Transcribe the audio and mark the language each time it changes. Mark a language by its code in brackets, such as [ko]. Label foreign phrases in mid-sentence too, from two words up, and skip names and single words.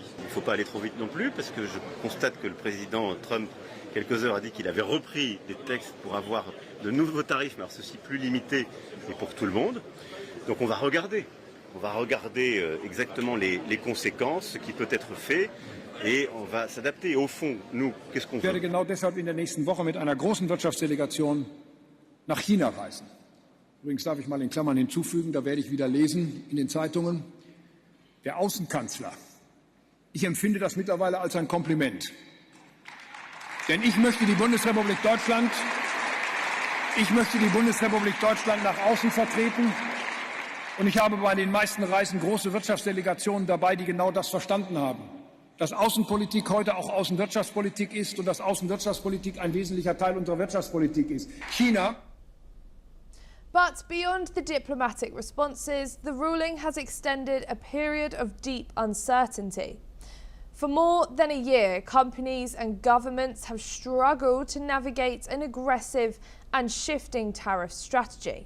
[fr] Il ne faut pas aller trop vite non plus parce que je constate que le président Trump, quelques heures, a dit qu'il avait repris des textes pour avoir de nouveaux tarifs, mais alors ceci plus limités et pour tout le monde. Donc on va regarder exactement les conséquences, ce qui peut être fait. Et on va s'adapter. Au fond, nous, qu'est-ce qu'on [de] Ich werde genau deshalb in der nächsten Woche mit einer großen Wirtschaftsdelegation nach China reisen. Übrigens darf ich mal in Klammern hinzufügen, da werde ich wieder lesen in den Zeitungen, der Außenkanzler. Ich empfinde das mittlerweile als ein Kompliment. Denn ich möchte die Bundesrepublik Deutschland nach außen vertreten. Und ich habe bei den meisten Reisen große Wirtschaftsdelegationen dabei, die genau das verstanden haben. dass Außenpolitik heute auch Außenwirtschaftspolitik ist und dass Außenwirtschaftspolitik ein wesentlicher Teil unserer Wirtschaftspolitik ist. China. [en] But beyond the diplomatic responses, the ruling has extended a period of deep uncertainty. For more than a year, companies and governments have struggled to navigate an aggressive and shifting tariff strategy.